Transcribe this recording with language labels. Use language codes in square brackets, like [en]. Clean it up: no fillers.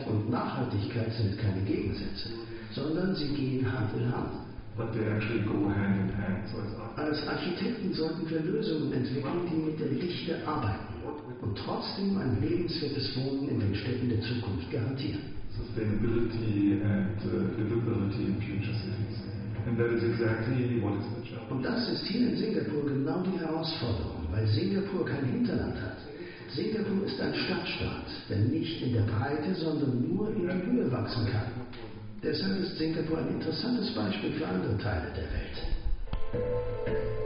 [de] Nachhaltigkeit sind keine Gegensätze, sondern sie gehen Hand in Hand. [en] But they actually go hand in hand. [de] Als Architekten sollten wir Lösungen entwickeln, die mit der Dichte arbeiten und trotzdem ein lebenswertes Wohnen in den Städten der Zukunft garantieren. [en] sustainability and livability in future cities. And that is exactly what is the challenge. [de] Und das ist hier in Singapur genau die Herausforderung, weil Singapur kein Hinterland hat. Singapur ist ein Stadtstaat, der nicht in der Breite, sondern nur in die Höhe wachsen kann. Deshalb ist Singapur ein interessantes Beispiel für andere Teile der Welt.